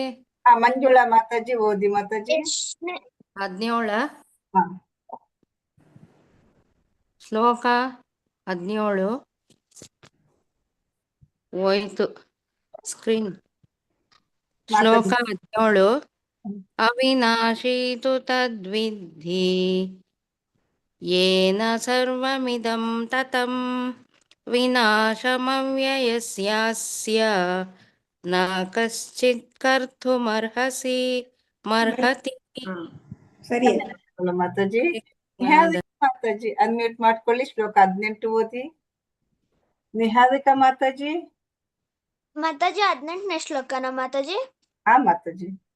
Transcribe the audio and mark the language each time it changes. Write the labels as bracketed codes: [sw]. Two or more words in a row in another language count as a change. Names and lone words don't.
[kn] ಮಂಜುಳಾ ಮಾತಾಜಿ ಓದಿ ಮಾತಾಜಿ. 17 ಶ್ಲೋಕ 17 ಹೋಯ್ತು ಸ್ಕ್ರೀನ್. [sa] ಶ್ಲೋಕ 17 ಅವಿನಾಶಿ ತು ತದ್ವಿದ್ಧಿ ಯೇನ ಸರ್ವಮಿದಂ ತತಂ ವಿನಾಶಮವ್ಯಯಸ್ಯಾಸ್ಯ ನ ಕಶ್ಚಿತ್ ಕರ್ತುಮರ್ಹಸಿ ಮರ್ಹತಿ. [kn] ಸರಿ ಮಾತಾಜಿ. ಮಾತಾಜಿ ಅನ್ಮ್ಯೂಟ್ ಮಾಡ್ಕೊಳ್ಳಿ. ಶ್ಲೋಕ 18 ಓದಿ. ನಿಹಾರಿಕಾ ಮಾತಾಜಿ. ಮಾತಾಜಿ 18ನೇ ಶ್ಲೋಕನ ಮಾತಾಜಿ. ಮಾತಾಜಿ.